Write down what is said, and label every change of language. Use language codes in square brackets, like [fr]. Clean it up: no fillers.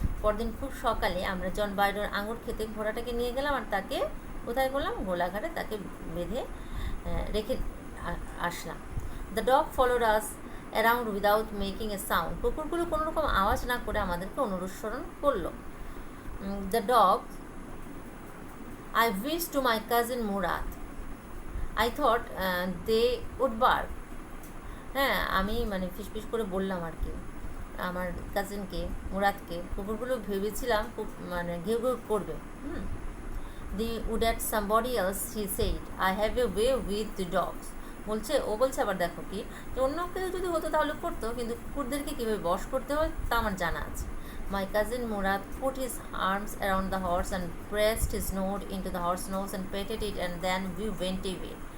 [bn] পরদিন খুব সকালে আমরা জন বাইরোর আঙুর খেতে ঘোড়াটাকে নিয়ে গেলাম আর তাকে কোথায় করলাম, গোলাঘাটে তাকে বেঁধে রেখে আসলাম। [en] The dog followed us around without making a sound. [bn] কুকুরগুলো কোনো রকম আওয়াজ না করে আমাদেরকে অনুসরণ করলো। [en] The dog I wished to my cousin Murad. I thought they would bark. [bn] হ্যাঁ, আমি মানে ফিসফিস করে বললাম আর কি আমার কাজিনকে, মুরাদকে, কুকুরগুলো ভেবেছিলাম খুব মানে ঘেউ ঘেউ করবে। [en] The wood at somebody else he said, I have a way with the dogs. [bn] বলছে আবার দেখো কি, যে অন্য কেউ যদি হতো তাহলে করতো, কিন্তু কুকুরদেরকে কীভাবে বশ করতে হয় তা আমার জানা আছে। [en] My cousin Murad put his arms around the horse and pressed his nose into the horse's nose and petted it, and then we went away.